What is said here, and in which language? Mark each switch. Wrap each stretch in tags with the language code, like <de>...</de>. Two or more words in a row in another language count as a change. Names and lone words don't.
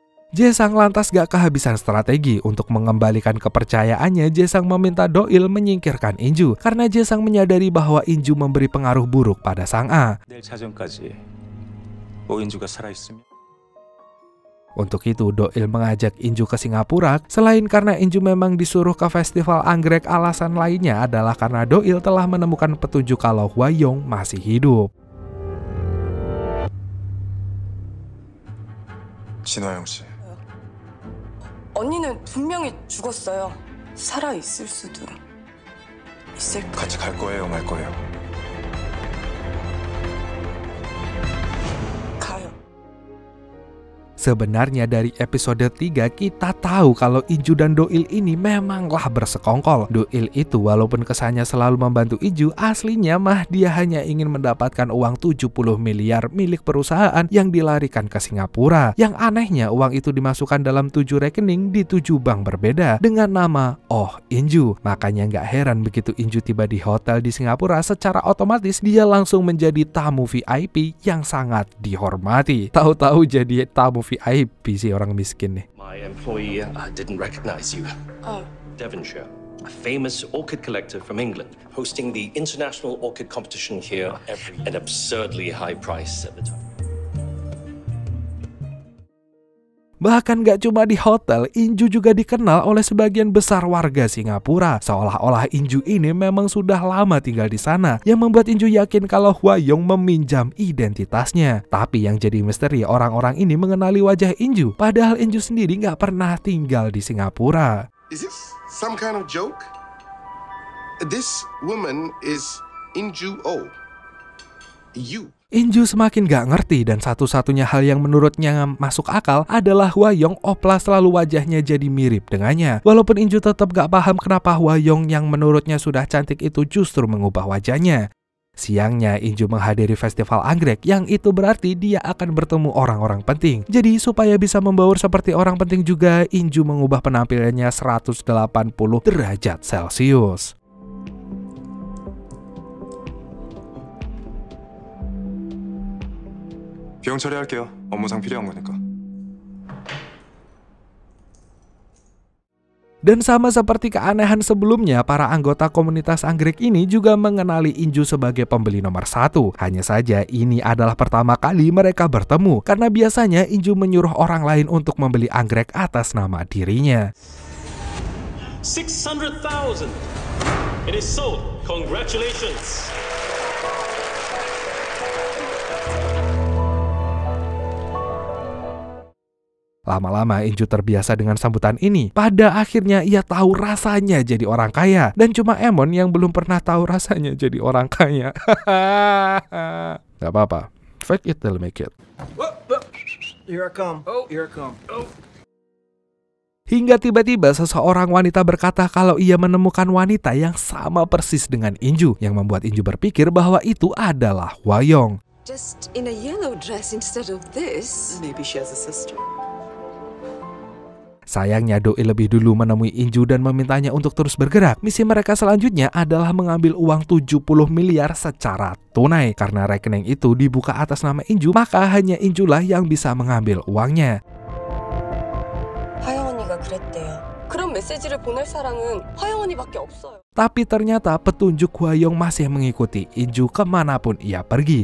<id>Jae-sang lantas gak kehabisan strategi untuk mengembalikan kepercayaannya. Jae-sang meminta Do-il menyingkirkan In-ju karena Jae-sang menyadari bahwa In-ju memberi pengaruh buruk pada Sang A.</id> <ko>내일 자정까지 오인주가 살아있으면</ko> <id>Untuk itu Do-il mengajak In-ju ke Singapura. Selain karena In-ju memang disuruh ke festival anggrek, alasan lainnya adalah karena Do-il telah menemukan petunjuk kalau Hwa-young masih hidup.</id> <ko>진화영 씨. 언니는 분명히 죽었어요. 살아 있을 수도 있을. 같이 갈 거예요, 말 거예요? 가요.</ko> <id>Sebenarnya dari episode 3 kita tahu kalau In-ju dan Do-il ini memanglah bersekongkol. Do-il itu walaupun kesannya selalu membantu In-ju, aslinya mah dia hanya ingin mendapatkan uang 70 miliar milik perusahaan yang dilarikan ke Singapura. Yang anehnya uang itu dimasukkan dalam 7 rekening di 7 bank berbeda dengan nama Oh In-ju. Makanya nggak heran begitu In-ju tiba di hotel di Singapura, secara otomatis dia langsung menjadi tamu VIP yang sangat dihormati. Tahu-tahu jadi tamu VIP sih orang miskin nih.</id> <en>My employee didn't recognize you. Oh. Devonshire, a famous orchid collector from England, hosting the international orchid competition here every an absurdly high price at the time.</en> <id>Bahkan gak cuma di hotel, In-ju juga dikenal oleh sebagian besar warga Singapura. Seolah-olah In-ju ini memang sudah lama tinggal di sana, yang membuat In-ju yakin kalau Hwa-young meminjam identitasnya. Tapi yang jadi misteri, orang-orang ini mengenali wajah In-ju, padahal In-ju sendiri gak pernah tinggal di Singapura.</id> <en>Is this some kind of joke? This woman is In-ju Oh. You.</en> <id>In-ju semakin gak ngerti dan satu-satunya hal yang menurutnya masuk akal adalah Hwa-young oplas selalu wajahnya jadi mirip dengannya. Walaupun In-ju tetap gak paham kenapa Hwa-young yang menurutnya sudah cantik itu justru mengubah wajahnya. Siangnya In-ju menghadiri festival anggrek, yang itu berarti dia akan bertemu orang-orang penting. Jadi supaya bisa membaur seperti orang penting juga, In-ju mengubah penampilannya 180 derajat Celcius.</id> <ko>비용 처리할게요. 업무상 필요한 거니까.</ko> <id>Dan sama seperti keanehan sebelumnya, para anggota komunitas anggrek ini juga mengenali In-ju sebagai pembeli nomor 1. Hanya saja ini adalah pertama kali mereka bertemu, karena biasanya In-ju menyuruh orang lain untuk membeli anggrek atas nama dirinya.</id> <en>600,000. It is sold. Congratulations.</en> <id>Lama-lama In-ju terbiasa dengan sambutan ini. Pada akhirnya ia tahu rasanya jadi orang kaya. Dan cuma Emon yang belum pernah tahu rasanya jadi orang kaya. Gak apa-apa.</id> <en>Fake it till make it. Here I come. Oh, here I come. Oh.</en> <id>Hingga tiba-tiba seseorang wanita berkata kalau ia menemukan wanita yang sama persis dengan In-ju, yang membuat In-ju berpikir bahwa itu adalah Hwa-young.</id> <en>Just in a yellow dress instead of this. Maybe she has a sister.</en> <id>Sayangnya Do-il lebih dulu menemui In-ju dan memintanya untuk terus bergerak. Misi mereka selanjutnya adalah mengambil uang 70 miliar secara tunai. Karena rekening itu dibuka atas nama In-ju, maka hanya In-ju lah yang bisa mengambil uangnya.</id> <ko>화영 언니가 그랬대요. 그런 메시지를 보낼 사람은 화영 언니밖에 없어요.</ko> <id>Tapi ternyata petunjuk Hwa-young masih mengikuti In-ju kemanapun ia pergi.</id>